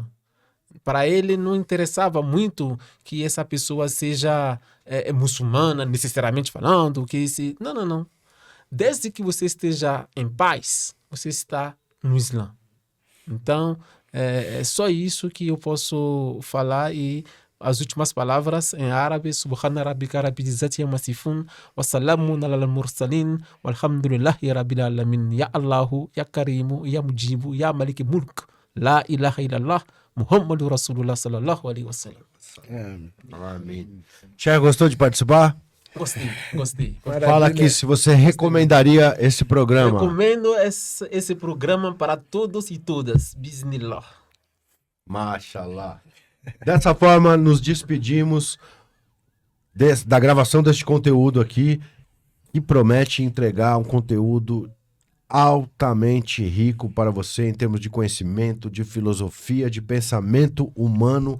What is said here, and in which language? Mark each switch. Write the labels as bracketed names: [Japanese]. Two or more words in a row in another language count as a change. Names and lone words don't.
[Portuguese] Para ele não interessava muito que essa pessoa seja muçulmana, necessariamente falando. Não. Desde que você esteja em paz, você está no Islã. Então, é só isso que eu posso falar. E as últimas palavras em árabe: [Arabic] سبحان ربك رب العزة عما يصفون وسلام على المرسلين والحمد لله رب العالمين. يا الله، يا كريم، يا مجيب، يا مالك الملك، لا إله إلا الله، محمد رسول الله صلى الله عليه وسلم. [Portuguese] Amém. Sheikh, gostou de participar? Gostei. Fala aqui se você recomendaria esse programa. Recomendo esse programa para todos e todas. Bismillah. Mashallah. Dessa forma, nos despedimos. da gravação deste conteúdo aqui, que promete entregar um conteúdo altamente rico para você em termos de conhecimento, de filosofia, de pensamento humano.